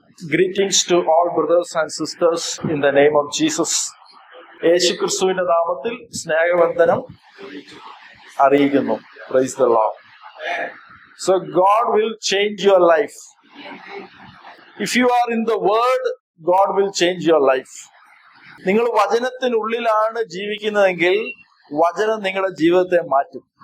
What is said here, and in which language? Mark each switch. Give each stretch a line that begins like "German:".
English: Greetings to all brothers and sisters in the name of Jesus.
Malayalam: യേശുക്രിസ്തുവിന്റെ നാമത്തിൽ സ്നേഹവന്ദനം അറിയിക്കുന്നു.
English: Praise the Lord. So God will change your life. If you are in the Word, God will change your life.
Malayalam: നിങ്ങൾ വചനത്തിനുള്ളിലാണ് ജീവിക്കുന്നതെങ്കിൽ വചനം നിങ്ങളുടെ ജീവിതത്തെ മാറ്റും.